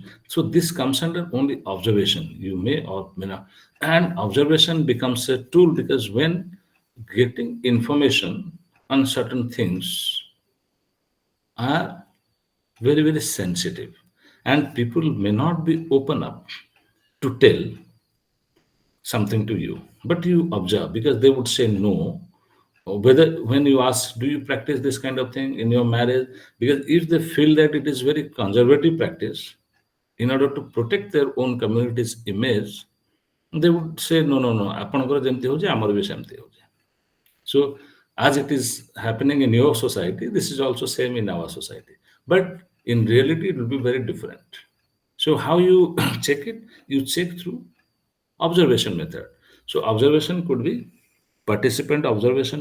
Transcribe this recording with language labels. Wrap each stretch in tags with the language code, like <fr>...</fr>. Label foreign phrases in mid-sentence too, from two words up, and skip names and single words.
<en>So this comes under only observation. You may or may not, and observation becomes a tool because when getting information on certain things are very sensitive, and people may not be open up to tell something to you, but you observe because they would say no. Or whether when you ask, do you practice this kind of thing in your marriage? Because if they feel that it is very conservative practice, in order to protect their own community's image, they would say no, no, no.</en> <or>ଆପଣଙ୍କର ଯେମିତି ହେଉଛି ଆମର ବି ସେମିତି ହେଉଛି.</or> <en>So as it is happening in your society, this is also same in our society. But in reality, it will be very different. So how you check it? You check through observation method. So observation could be participant observation.</en>